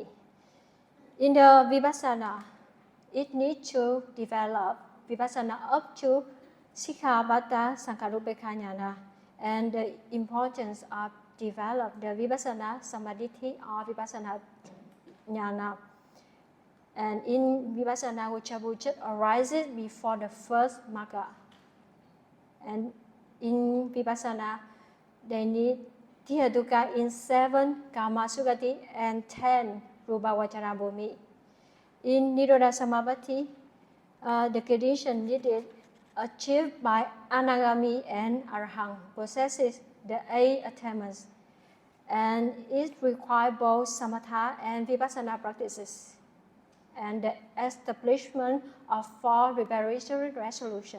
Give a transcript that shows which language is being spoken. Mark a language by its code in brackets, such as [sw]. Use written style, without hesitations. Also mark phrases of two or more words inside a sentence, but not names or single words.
[en] In the Vipassana, it needs to develop Vipassana up to [pi] Sikkhapada Sankarupekha Jnana, [en] and the importance of develop the [pi] Vipassana Samadhi [en] or [pi] Vipassana Jnana. [en] And in Vipassana, Gotchabu just arises before the first Magga. And in Vipassana, they need Tihetuka in 7 [pi] Kama Sugati [en] and 10 [pi] Rupa Vachana Bhumi. [en] In [pi] Nirodha Samapatti, [en] the condition needed achieved by Anagami and Arahant possesses the 8 attainments, and it requires both Samatha and Vipassana practices, and the establishment of 4 preparatory resolutions.